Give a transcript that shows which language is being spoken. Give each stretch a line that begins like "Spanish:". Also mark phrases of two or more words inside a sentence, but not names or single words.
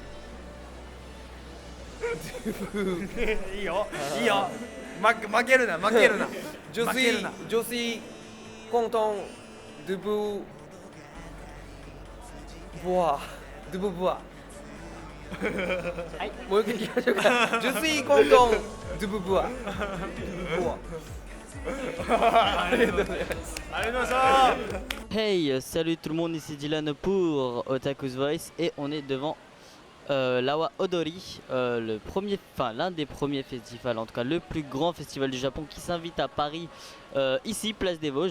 Japanese: いいよ負けるな
French: Je suis content de vous voir de vous voir
Japanese: はい、もう一回聞きましょうか。
French: Je suis content de vous voir. Hey, salut tout le monde, ici Dylan pour Otaku's Voice, et on est devant l'Awa Odori, l'un des premiers festivals, en tout cas le plus grand festival du Japon, qui s'invite à Paris, ici, place des Vosges.